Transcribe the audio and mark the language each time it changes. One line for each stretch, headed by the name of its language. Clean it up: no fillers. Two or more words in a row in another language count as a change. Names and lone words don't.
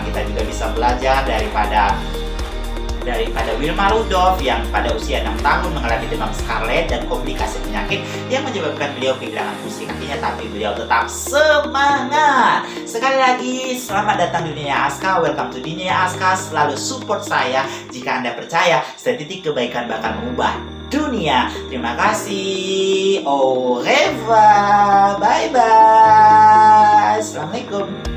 Indonesian: Kita juga bisa belajar daripada Wilma Rudolph yang pada usia 6 tahun mengalami demam scarlet dan komplikasi penyakit yang menyebabkan beliau kehilangan fungsi kakinya, tapi beliau tetap semangat. Sekali lagi, selamat datang di Dunia Aska,
English: welcome to Dunia Aska.
Indonesian: Selalu support saya. Jika Anda percaya, setitik kebaikan bakal mengubah dunia. Terima kasih.
French: Au revoir.
English: Bye bye. Assalamualaikum.